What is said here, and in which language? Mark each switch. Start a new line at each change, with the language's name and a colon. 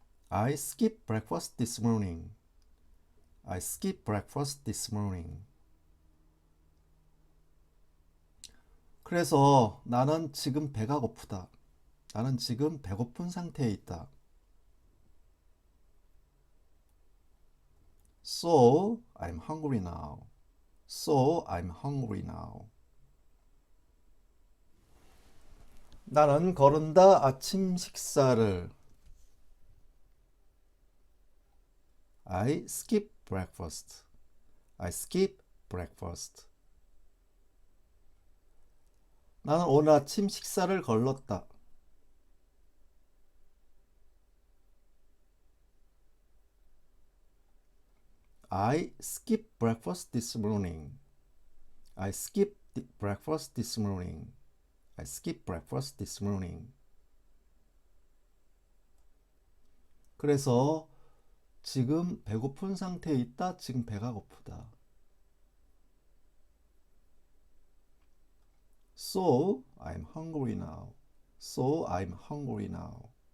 English: I skipped breakfast this morning. I skipped breakfast this morning.
Korean: 그래서 나는 지금 배가 고프다. 나는 지금 배고픈 상태에 있다.
English: So I'm hungry now. So I'm hungry now.
Korean: 나는 거른다 아침 식사를.
English: I skip breakfast. I skip breakfast.
Korean: 나는 오늘 아침 식사를 걸렀다.
English: I skipped breakfast this morning. I skipped breakfast this morning. I skipped breakfast this morning.
Korean: 그래서 지금 배고픈 상태에 있다. 지금 배가 고프다.
English: So I'm hungry now. So I'm hungry now.